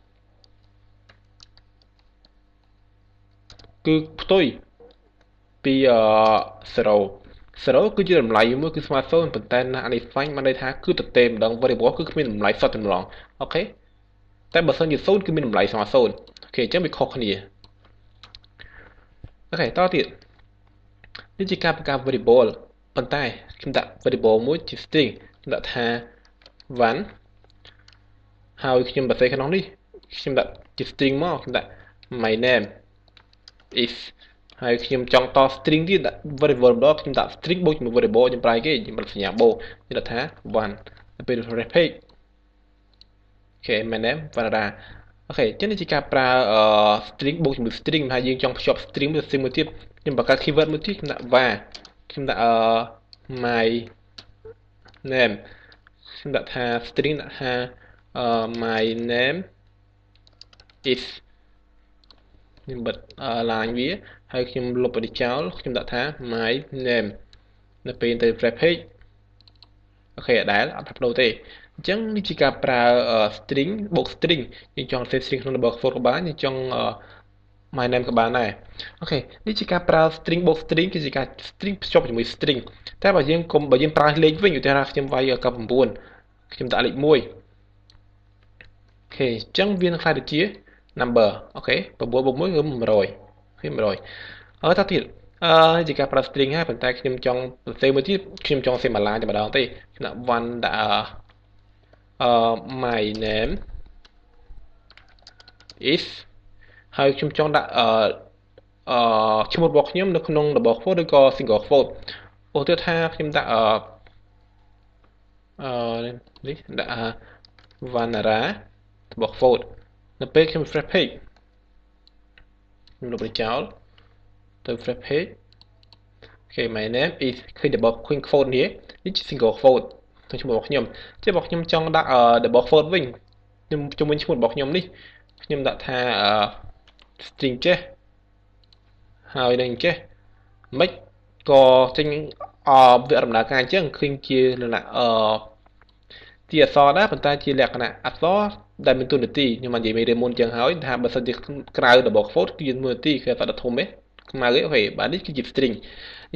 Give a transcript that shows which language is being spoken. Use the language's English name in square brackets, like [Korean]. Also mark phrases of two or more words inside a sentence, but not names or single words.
[Khmer] គឺផ្ទុយពី0គឺជាតម្លៃមួយគឺស្មើ0ប៉ុន្តែ undefined បានន័យថាគឺទទេម្ដង variable គឺគ្មានតម្លៃសុទ្ធតែម្ដងអូខេតែបើសិនជា0គឺមានតម្លៃស្មើ0អូខេអញ្ចឹងវាខុសគ្នា អូខេតទៀតនេះជាការបង្កើត variable ប៉ុន្តែខ្ញុំដាក់ variable មួយជា string ដាក់ថា one ហើយខ្ញុំបន្ថែមក្នុងនេះខ្ញុំដាក់ជា string មក ខ្ញុំដាក់ [English] my name is [Khmer] ហើយខ្ញុំចង់ត string ទៀតដាក់ variable ម្ដងខ្ញុំដាក់ string បូកជាមួយ variable ខ្ញុំប្រើគេខ្ញុំដាក់សញ្ញាបូកខ្ញុំដាក់ថា one ទៅពេល [English] refresh page [Khmer] អូខេ [English] my name Vanara [Khmer] អូខេអញ្ចឹងនេះជាការប្រើ string បូកជាមួយ string ហើយយើងច ង់ភ្ជាប់ string មួយ string មួយទៀតខ្ញុំបង្កើត keyword មួយទៀតខ្ញុំដាក់ var ខ្ញុំដាក់ [English] my name [Khmer] ខ្ញុំដាក់ថា string ដាក់ថា [English] my name is [Khmer] ខ្ញុំបិទ line វាហើយខ្ញុំលុបនេះចោលខ្ញុំ ដាក់ថា [English] my name [Khmer] នៅពេលទៅ [English] refresh page [Khmer] អូខេអត់ផ្លាស់ប្ដូរទេអញ្ចឹងនេះជាការប្រើ string បូក string យើងចង់ [English] save string [Khmer] ក្នុង [English] double quote [Khmer] ក៏បានយើងចង់ [English] my name [Khmer] ក៏បានដែរអូខេនេះជាការប្រើ string បូក string គឺជាការ string ភ្ជាប់ជាមួយ string តែបើយើងប្រើលេខវិញឧទាហរណ៍ខ្ញុំវាយ99ខ្ញុំដាក់លេខ1អូខេអញ្ចឹងវានឹងខ្លាយទៅជា number អូខេ9បូក1គឺ100អូខេ100ហើយតទៀតនេះជាការប្រើ string ហើយប៉ុន្តែខ្ញុំចង់សរសេរមួយទៀតខ្ញុំចង់សរសេរមួយឡានតែម្ដងទេខ្ញុំដាក់ one ដាក់ [English] my name is [Khmer] ហើយខ្ញុំចង់ដាក់ឈ្មោះរបស់ខ្ញុំនៅក្នុង [English] double quote [Khmer] ឬក៏ [English] single quote [Khmer] ឧទាហរណ៍ខ្ញុំដាក់ នេះដាក់ Vanara [English] double quote [Khmer] នៅពេលខ្ញុំ [English] refresh page [Khmer] ខ្ញុំលុបវាចោលទៅ [English] refresh page [Khmer] អូខេ [English] my name is [Khmer] ឃើញ [English] double quote [Khmer] នេះជា [English] single quote [Khmer] ទៅឈ្មោះរបស់ខ្ញុំជារបស់ខ្ញុំចង់ដាក់ [English] double quote [Khmer] វិញខ្ញុំជំនួយឈ្មោះរបស់ខ្ញុំនេះខ្ញុំដាក់ថា string ចេះហើយនឹងចេះមិនក៏ចេញវាដំណើរការអញ្ចឹងឃើញជាលក្ខណៈជាអក្សរដែរប៉ុន្តែជាលក្ខណៈអក្សរដែលមានទូនាទីខ្ញុំបាននិយាយមេរៀនមុនអញ្ចឹងហើយថាបើសិនជាក្រៅ [English] double quote [Khmer] គឺមានទូនាទីគឺអក្សរដ៏ធំទេខ្មៅទេអូខេបាទនេះគឺជា string អ